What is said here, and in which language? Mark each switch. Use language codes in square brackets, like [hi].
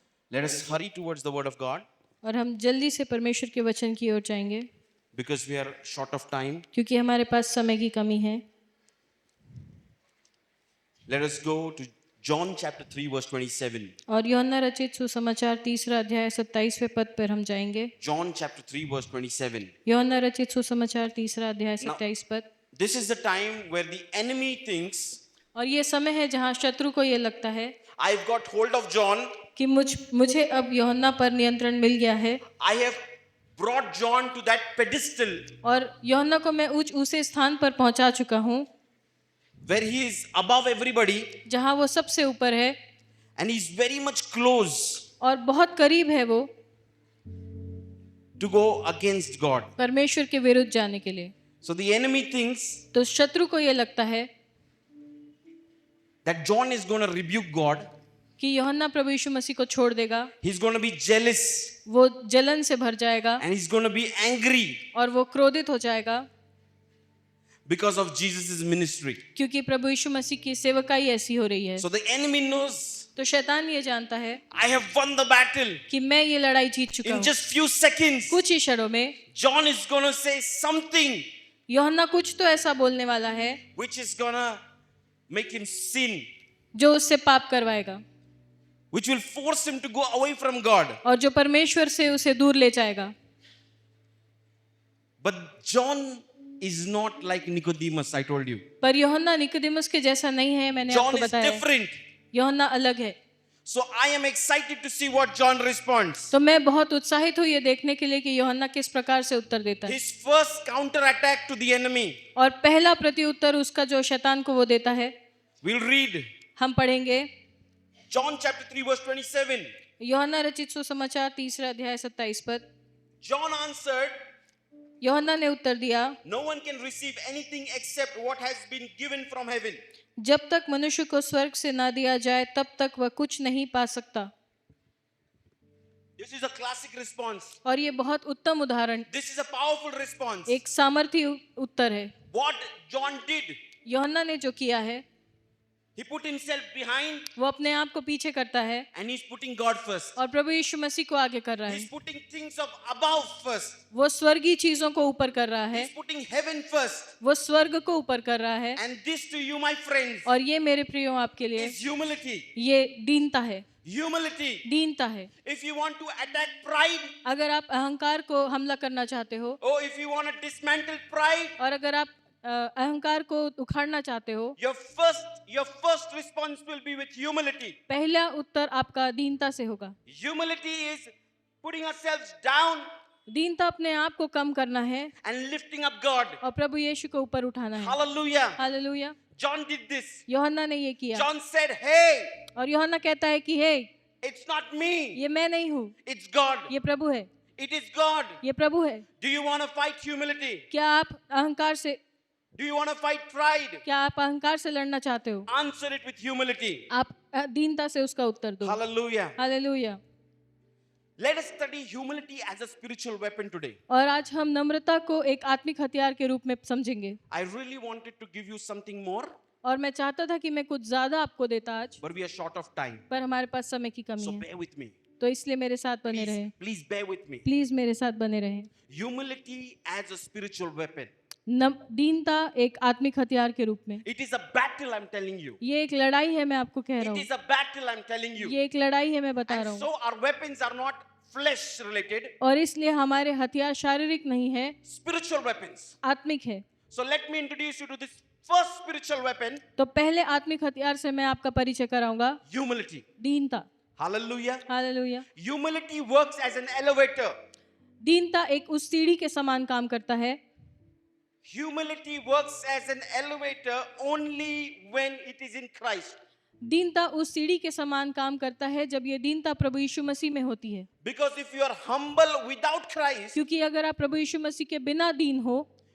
[en] Let us hurry towards the word of God [hi] और हम जल्दी से परमेश्वर के वचन की ओर जाएंगे [en] because we are short of time. [hi] क्योंकि हमारे पास समय की कमी है। [en] Let us go to John chapter 3 verse 27. [hi] और यूहन्ना रचित सुसमाचार 3 अध्याय 27वें पद पर हम जाएंगे। [en] John chapter 3 verse 27. [hi] यूहन्ना रचित सुसमाचार 3 अध्याय [en] Now, [hi] 27 पद। [en] This is the time where the enemy thinks, [hi] और ये समय है जहाँ शत्रु को ये लगता है [en] I've got hold of John, [hi] कि मुझे अब यूहन्ना पर नियंत्रण मिल गया है [en] I have brought John to that pedestal [hi] और यूहन्ना को मैं ऊंचे स्थान पर पहुंचा चुका हूँ [en] where he is above everybody [hi] जहाँ वो सबसे ऊपर है [en] and he's very much close [hi] और बहुत करीब है वो [en] to go against God. [hi] परमेश्वर के विरुद्ध जाने के लिए। [en] So the enemy thinks [hi] तो शत्रु को ये लगता है [en] that John is going to rebuke God. [hi] कि यूहन्ना प्रभु यीशु मसीह को छोड़ देगा, [en] He's going to be jealous [hi] वो जलन से भर जाएगा [en] and he's going to be angry [hi] और वो क्रोधित हो जाएगा [en] because of Jesus' ministry. [hi] क्योंकि प्रभु यीशु मसीह की सेवकाई ऐसी हो रही है। [en] So the enemy knows [hi] तो शैतान ये जानता है [en] I have won the battle. [hi] कि मैं ये लड़ाई जीत चुका [en] In [hi] हूँ। [en] just few seconds, [hi] कुछ ही क्षणों में [en] John is going to say something [hi] यूहन्ना कुछ तो ऐसा बोलने वाला है [en] which is going to make him sin, [hi] जो उससे पाप करवाएगा [en] which will force him to go away from God. [hi] और जो परमेश्वर से उसे दूर ले जाएगा। [en] But John is not like Nicodemus, I told you. [hi] पर यूहन्ना निकोदेमुस के जैसा नहीं है, मैंने [en] John [hi] आपको [en] is [hi] बताया। [en] different. [hi] यूहन्ना अलग है। [en] So I am excited to see what John responds. [hi] तो मैं बहुत उत्साहित हूँ ये देखने के लिए कि यूहन्ना किस प्रकार से उत्तर देता है। [en] His first counter attack to the enemy. [hi] और पहला प्रत्युत्तर उसका जो शैतान को वो देता है, [en] We'll read [hi] हम पढ़ेंगे [en] John chapter 3 verse 27. [hi] यूहन्ना रचित सुसमाचार 3 अध्याय 27 पद। [en] John answered, [hi] यूहन्ना ने उत्तर दिया, [en] no one can receive anything except what has been given from heaven. [hi] जब तक मनुष्य को स्वर्ग से ना दिया जाए तब तक वह कुछ नहीं पा सकता। [en] This is a classic response. [hi] और ये बहुत उत्तम उदाहरण, [en] This is a powerful response. [hi] एक सामर्थी उत्तर है। [en] What John did, [hi] यूहन्ना ने जो किया है [en] he put himself behind [hi] वो अपने आप को पीछे करता है [en] and he's putting God first. [hi] और प्रभु यीशु मसीह को आगे कर रहा है। [en] He's putting things of above first. [hi] वो स्वर्गीय चीजों को ऊपर कर रहा है, [en] He's putting heaven first. [hi] वो स्वर्ग को ऊपर कर रहा है। [en] And this to you, my friends, [hi] और ये मेरे प्रियो आपके लिए [en] is humility. [hi] ये दीनता है, [en] Humility. [hi] दीनता है। [en] If you want to attack pride, [hi] अगर आप अहंकार को हमला करना चाहते हो [en] or if you want to dismantle pride, [hi] और अगर आप अहंकार को उखाड़ना चाहते हो, [en] your first response will be with humility. [hi] पहला उत्तर आपका दीनता से होगा। [en] Humility is putting ourselves down [hi] दीनता अपने आप को कम करना है [en] and lifting up God. [hi] और प्रभु यीशु को ऊपर उठाना है। [en] Hallelujah. [hi] Hallelujah. [en] John did this. [hi] यूहन्ना ने ये किया [en] John said, hey, [hi] और यूहन्ना कहता है कि हे, [en] it's not me. [hi] ये मैं नहीं हूँ, [en] It's God. [hi] ये प्रभु है, [en] It is God. [hi] ये प्रभु है। [en] Do you want to fight humility? [hi] क्या आप अहंकार से [en] Do you want to fight pride? [hi] क्या आप अहंकार से लड़ना चाहते हो? [en] Answer it with humility. [hi] आप दीनता से उसका उत्तर दो। [en] Hallelujah. [hi] Hallelujah. [en] Let us study humility as a spiritual weapon today. [hi] और आज हम नम्रता को एक आत्मिक हथियार के रूप में समझेंगे। [en] I really wanted to give you something more, [hi] और मैं चाहता था कि मैं कुछ ज्यादा आपको देता आज, [en] but we are short of time. [hi] पर हमारे पास समय की कमी [en] So [hi] है, [en] bear with me. [hi] तो इसलिए मेरे साथ बने रहें। [en] Please bear with me. [hi] Please मेरे साथ बने रहें। [en] Humility as a spiritual weapon. [hi] दीनता एक आत्मिक हथियार के रूप में, [en] It is a battle, I'm telling you. [hi] ये एक लड़ाई है, मैं आपको कह रहा [en] It [hi] हूँ। [en] is a battle, I'm telling you. [hi] ये एक लड़ाई है, मैं बता रहा [en] And [hi] हूँ। [en] so our weapons are not flesh related, [hi] और इसलिए हमारे हथियार शारीरिक नहीं है, [en] spiritual weapons. [hi] आत्मिक है। [en] So let me introduce you to this first spiritual weapon, [hi] तो पहले आत्मिक हथियार से मैं आपका परिचय कराऊंगा, [en] humility. [hi] दीनता। [en] Hallelujah. [hi] Hallelujah. [en] Humility works as an elevator. [hi] दीनता एक उस सीढ़ी के समान काम करता है। [en] Humility works as an elevator only when it is in Christ. [hi] दीनता उस सीढ़ी के समान काम करता है जब ये दीनता प्रभु यीशु मसीह में होती है। [en] Because if you are humble without Christ, [hi] क्योंकि अगर आप प्रभु यीशु मसीह के बिना दीन हो